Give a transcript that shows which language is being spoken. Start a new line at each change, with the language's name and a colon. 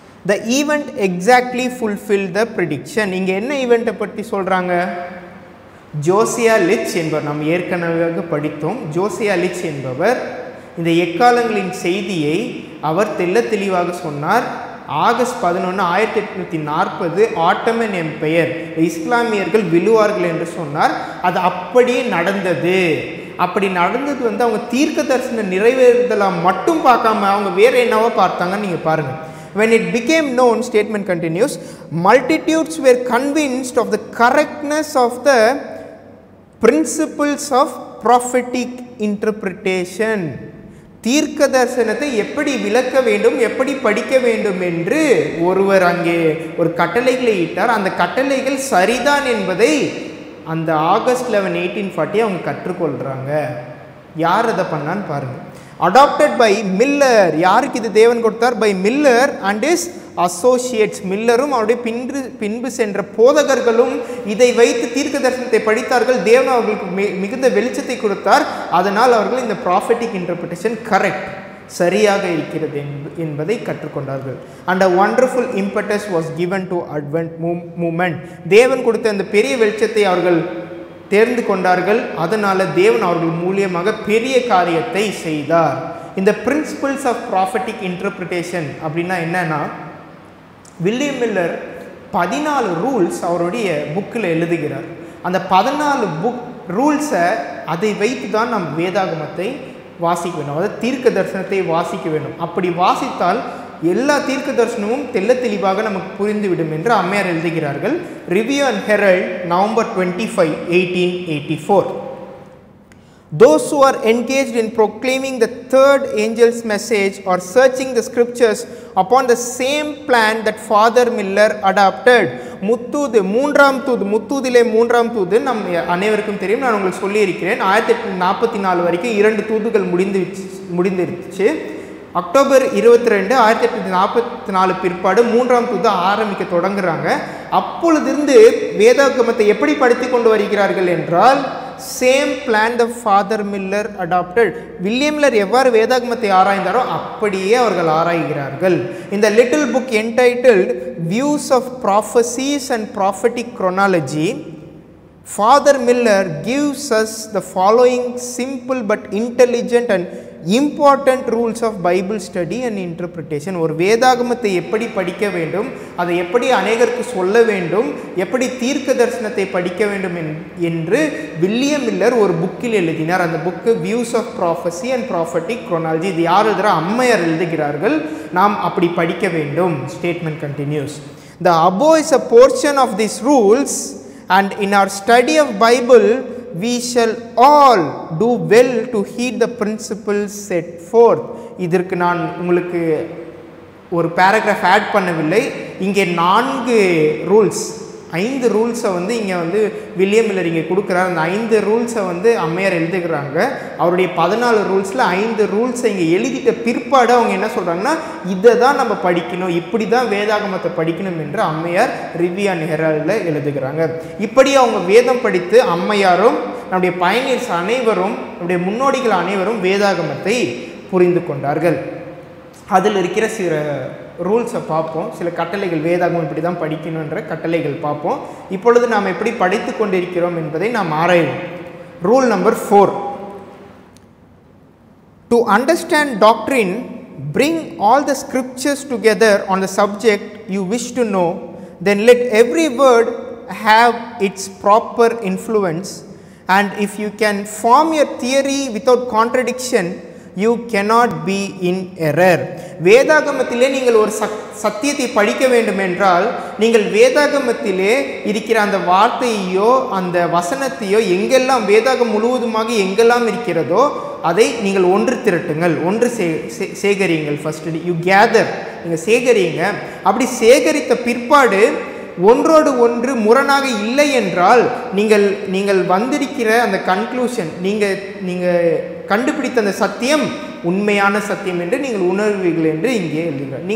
English: The event exactly fulfilled the prediction.
Tamil: இங்கே என்ன ஈவெண்ட்டை பற்றி சொல்கிறாங்க? ஜோசியா லிச் என்பவர், நாம் ஏற்கனவே படித்தோம். ஜோசியா லிச் என்பவர் இந்த எக்காலங்களின் செய்தியை அவர் தெல்ல தெளிவாக சொன்னார். ஆகஸ்ட் 11 1840 ஆட்டமன் எம்பையர், இஸ்லாமியர்கள் விழுவார்கள் என்று சொன்னார். அது அப்படியே நடந்தது. அப்படி நடந்தது அவங்க தீர்க்க தரிசன நிறைவேறுதலாக மட்டும் பார்க்காம அவங்க வேறு என்னவோ பார்த்தாங்கன்னு நீங்கள் பாருங்கள்.
English: When it became known, statement continues, multitudes were convinced of the correctness of the principles of prophetic interpretation.
Tamil: தீர்க்க தரிசனத்தை எப்படி விளக்க வேண்டும், எப்படி படிக்க வேண்டும் என்று ஒருவர் அங்கே ஒரு கட்டளைகளை இட்டார். அந்த கட்டளைகள் சரிதான் என்பதை அந்த ஆகஸ்ட் 11 1840 அவங்க கற்றுக்கொள்கிறாங்க. யார் அதை பண்ணான்னு பாருங்கள்.
English: adopted by Miller.
Tamil: யாருக்கு இது தேவன் கொடுத்தார்?
English: by Miller and his associates.
Tamil: மில்லரும் அவருடைய பின்பு சென்ற போதகர்களும் இதை வைத்து தீர்க்க தரிசனத்தை படித்தார்கள். தேவன் அவர்களுக்கு மிகுந்த வெளிச்சத்தை கொடுத்தார். அதனால் அவர்கள் இந்த ப்ராஃபெட்டிக் இன்டர்பிரேஷன் கரெக்ட், சரியாக இருக்கிறது என்பதை கற்றுக்கொண்டார்கள்.
English: and a wonderful impetus was given to advent movement.
Tamil: தேவன் கொடுத்த அந்த பெரிய வெளிச்சத்தை அவர்கள் தேர்ந்து கொண்டார்கள். அதனால் தேவன் அவர்கள் மூலியமாக பெரிய காரியத்தை செய்தார். இந்த பிரின்சிபிள்ஸ் ஆஃப் ப்ராஃபெட்டிக் இன்டர்பிரிட்டேஷன் அப்படின்னா என்னன்னா, வில்லியம் மில்லர் 14 ரூல்ஸ் அவருடைய புக்கில் எழுதுகிறார். அந்த 14 ரூல்ஸை அதை வைத்து தான் நம் வேதாகமத்தை வாசிக்க வேண்டும், அதாவது தீர்க்க தரிசனத்தை வாசிக்க வேண்டும். அப்படி வாசித்தால் எல்லா தீர்க்க தரிசனமும் தெல்ல தெளிவாக நமக்கு புரிந்துவிடும் என்று அம்மையார் எழுதுகிறார்கள்.
English: Review and Herald November 25 1884. Those who are engaged in proclaiming the third angel's message or searching the scriptures upon the same plan that Father Miller adopted.
Tamil: Muthoot, மூன்றாம் தூது, முத்தூதிலே மூன்றாம் தூது நம் அனைவருக்கும் தெரியும். நான் உங்களுக்கு சொல்லியிருக்கிறேன். 1844 வரைக்கும் 2 தூதுகள் முடிந்துருச்சு. அக்டோபர் 22 1844 பிற்பாடு 3ஆம் தூது ஆரம்பிக்க தொடங்குறாங்க. அப்பொழுதிருந்து வேதாகமத்தை எப்படி படித்து கொண்டு வருகிறார்கள் என்றால்,
English: Same plan the Father Miller adopted.
Tamil: William Miller எவ்வாறு வேதாகமத்தை ஆராய்ந்தாரோ அப்படியே அவர்கள் ஆராய்கிறார்கள்.
English: இந்த little book entitled Views of Prophecies and Prophetic chronology, Father Miller gives us the following simple but intelligent and important rules of Bible study and interpretation.
Tamil: ஒரு வேதாகமத்தை எப்படி படிக்க வேண்டும், அதை எப்படி அநேகருக்கு சொல்ல வேண்டும், எப்படி தீர்க்க தரிசனத்தை படிக்க வேண்டும் என்று வில்லியம் மில்லர் ஒரு புக்கில் எழுதினார். அந்த book views of prophecy and prophetic chronology. இது யார் எழுதுகிற? அம்மையார் எழுதுகிறார்கள். நாம் அப்படி படிக்க வேண்டும்.
English: Statement continues. The above is a portion of these rules, and in our study of Bible we shall all do well to heed the principles set forth.
Tamil: இதற்கு நான் உங்களுக்கு ஒரு பேராகிராஃப் ஆட் பண்ணவில்லை. இங்கே 4 ரூல்ஸ், 5 ரூல்ஸை இங்கே வில்லியம் மில்லர் இங்கே கொடுக்குறாரு. அந்த 5 ரூல்ஸை அம்மையார் எழுதுகிறாங்க. அவருடைய 14 ரூல்ஸில் 5 ரூல்ஸை இங்கே எழுதிட்ட பிற்பாடு அவங்க என்ன சொல்கிறாங்கன்னா, இதை தான் நம்ம படிக்கணும், இப்படி தான் வேதாகமத்தை படிக்கணும் என்று அம்மையார் ரிவ்யூ அண்ட் ஹெரால்டில் எழுதுகிறாங்க. இப்படி அவங்க வேதம் படித்து அம்மையாரும் நம்முடைய பயணியர்ஸ் அனைவரும், நம்முடைய முன்னோடிகள் அனைவரும் வேதாகமத்தை புரிந்து கொண்டார்கள். அதில் இருக்கிற சில ரூல்ஸை பார்ப்போம். சில கட்டளைகள், வேதாகமம் இப்படி தான் படிக்கணுன்ற கட்டளைகள் பார்ப்போம். இப்பொழுது நாம் எப்படி படித்து கொண்டிருக்கிறோம் என்பதை நாம் ஆராய்வோம். Rule number 4.
English: To understand doctrine, bring all the scriptures together on the subject you wish to know, then let every word have its proper influence, and if you can form your theory without contradiction, you cannot be in error.
Tamil: வேதாகமத்திலே நீங்கள் ஒரு சத்தியத்தை படிக்க வேண்டும் என்றால், நீங்கள் வேதாகமத்திலே இருக்கிற அந்த வார்த்தையோ அந்த வசனத்தையோ எங்கெல்லாம் வேதாகம் முழுவதுமாக எங்கெல்லாம் இருக்கிறதோ அதை நீங்கள் ஒன்று திரட்டுங்கள், ஒன்று சேகரியுங்கள்.
English: first you gather,
Tamil: நீங்கள் சேகரியுங்க. அப்படி சேகரித்த பிற்பாடு ஒன்றோடு ஒன்று முரணாக இல்லை என்றால் நீங்கள் வந்திருக்கிற அந்த கன்க்ளூஷன், நீங்கள் கண்டுபிடித்த அந்த சத்தியம் உண்மையான சத்தியம் என்று நீங்கள் உணர்வீர்கள் என்று இங்கே எழுதுகிறார்.